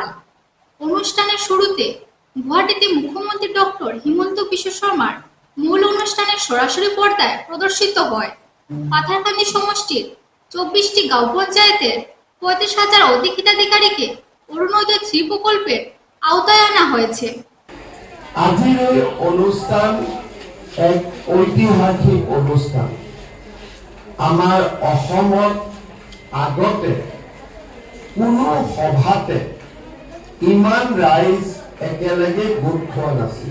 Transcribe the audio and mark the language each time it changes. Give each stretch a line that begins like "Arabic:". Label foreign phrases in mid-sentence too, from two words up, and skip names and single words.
Bangla: অনুষ্ঠানের শুরুতে গুয়াহাটিতে মুখ্যমন্ত্রী ডক্টর হিমন্ত বিশ্ব শর্মার মূল অনুষ্ঠানের সরাসরি পর্দায় প্রদর্শিত হয়। পাথারকান্দি সমষ্টির 24টি গাঁও পঞ্চায়েতের 35,000 অধিক হিতাধিকারীকে অরুণোদয় 3 প্রকল্পের আওতায় আনা হয়েছে।
Assamese: আজিৰ এই অনুষ্ঠান এক ঐতিহাসিক অনুষ্ঠান। আমাৰ অসমত আগতে কোনো সভাতে ইমান ৰাইজ একেলগে গোট খোৱা নাছিল।